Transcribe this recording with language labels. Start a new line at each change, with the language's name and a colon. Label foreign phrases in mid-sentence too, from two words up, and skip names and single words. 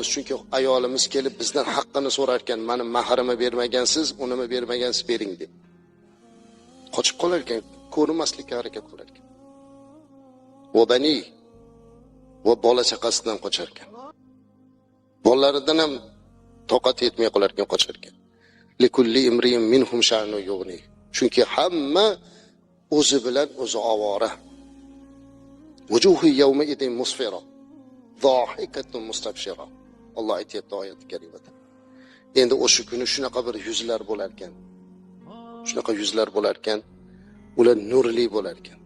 Uzbek: Chunki ayolimiz kelib bizdan haqqini so'rar ekan, meni mahrimni bermagansiz, unimi bermagansiz bering deb. Qochib qolar ekan, ko'rinmaslikka harakat qilar ekan.
Arabic: وبني
Uzbek: va bola chaqasidan qochar ekan. Bolalaridan ham toqat yetmay qolar ekan, qochar ekan.
Arabic: لكل امرئ منهم شأن يغنيه.
Uzbek: Chunki hamma o'zi bilan o'zi ovora.
Arabic: وجوه يومئذ مسفرة، ضاحكة مستبشرة.
Uzbek: Alloh aytayapti oyat karimada. Endi o'sha kuni shunaqa bir yuzlar bo'lar ekan. Shunaqa yuzlar bo'lar ekan, ular nurli bo'lar ekan.